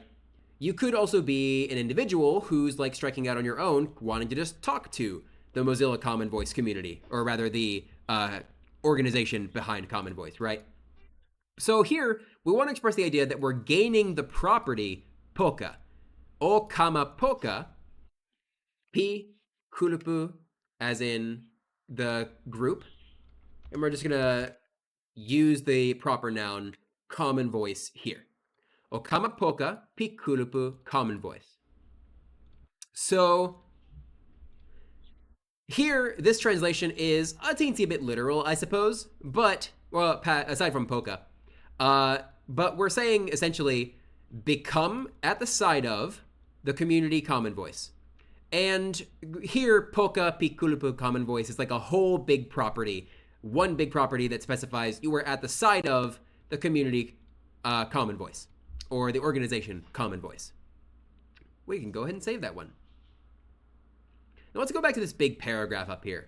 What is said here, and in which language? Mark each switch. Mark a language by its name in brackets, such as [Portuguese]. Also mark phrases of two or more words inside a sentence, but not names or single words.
[English] You could also be an individual who's like striking out on your own, wanting to just talk to the Mozilla Common Voice community, or rather the organization behind Common Voice, right? So here, we want to express the idea that we're gaining the property poka. [Toki Pona] O kama poka, pi kulupu, [English] as in the group. And we're just going to use the proper noun common voice here. [Toki Pona] O kama poka, pi kulupu, common voice. [English] So here, this translation is a teensy bit literal, I suppose, but, well, aside from poka, but we're saying essentially become at the side of the community common voice. And here, [Toki Pona] poka pi kulupu [English] common voice is like a whole big property, one big property that specifies you are at the side of the community common voice, or the organization common voice. We can go ahead and save that one. Now let's go back to this big paragraph up here.